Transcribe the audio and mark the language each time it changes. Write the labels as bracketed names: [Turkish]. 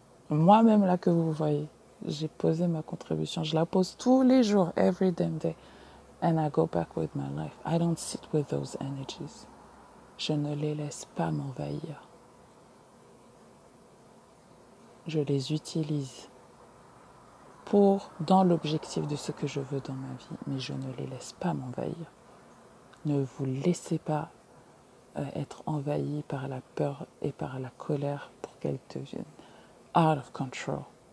[French] Moi-même, là, que vous voyez, j'ai posé ma contribution. Je la pose tous les jours, [English] every damn day. And I go back with my life. I don't sit with those energies. [French] Je ne les laisse pas m'envahir. Je les utilise dans l'objectif de ce que je veux dans ma vie, mais je ne les laisse pas m'envahir. Ne vous laissez pas être envahi par la peur et par la colère pour qu'elles deviennent [English] out of control.